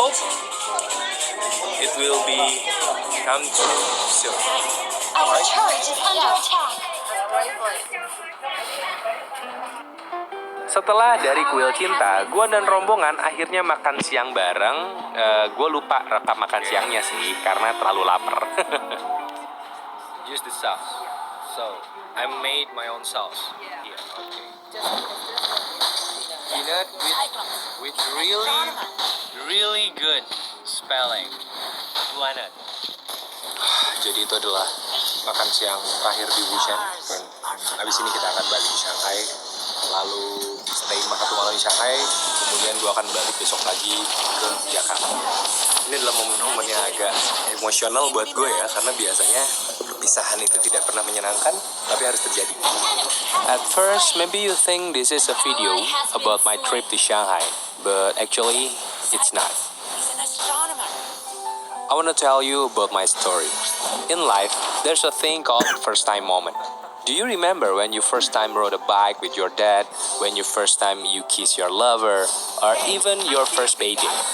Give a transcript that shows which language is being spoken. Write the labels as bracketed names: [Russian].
[English] hope it will be come true soon. Our turret is under attack. [Indonesian] Setelah dari kuil cinta, gue dan rombongan akhirnya makan siang bareng. Gue lupa rekam makan siangnya sih, karena terlalu lapar. [English] Use the sauce. So, I made my own sauce. Here, okay. Peanut with really good spelling. Buanut. [Indonesian] Jadi itu adalah makan siang terakhir di Wuhan. Dan habis ini kita akan balik ke Shanghai. Lalu stay 1 malam di Shanghai, kemudian gue akan balik besok pagi ke Jakarta. Ini adalah momen-momen yang agak emosional buat gue ya, karena biasanya perpisahan itu tidak pernah menyenangkan, tapi harus terjadi. [English] At first, maybe you think this is a video about my trip to Shanghai, but actually, it's not. He's an astronomer. I want to tell you about my story. In life, there's a thing called first time moment. Do you remember when you first time rode a bike with your dad, when you first time you kiss your lover, or even your first baby?